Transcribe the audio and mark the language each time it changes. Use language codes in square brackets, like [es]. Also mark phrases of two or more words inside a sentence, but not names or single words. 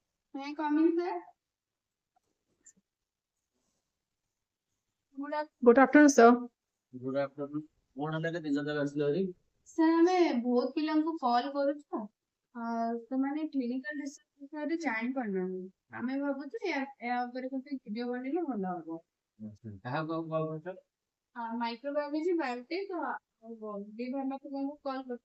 [en] May I come in, sir? Good afternoon. Good afternoon, sir. Good afternoon. [or] କଣ ହେଲା ଯେ ନିଜ ଜାଗା ଆସିଲେ ଭାରି? Sir, ଆମେ ବହୁତ ପିଲାଙ୍କୁ କଲ୍ କରୁଛୁ ତ ସେମାନେ [en] clinical research [or] ବିଷୟରେ ଜାଣିପାରୁନାହାନ୍ତି। ଆମେ ଭାବୁଛୁ ଏହା ଉପରେ ଗୋଟେ ଭିଡିଓ ବନେଇଲେ ଭଲ ହବ। କାହାକୁ ଆଉ କଲ୍ କରୁଛ? [en] microbiology biotech [or] ଦି ଭଲ ପିଲାଙ୍କୁ କଲ୍ କରୁଛୁ।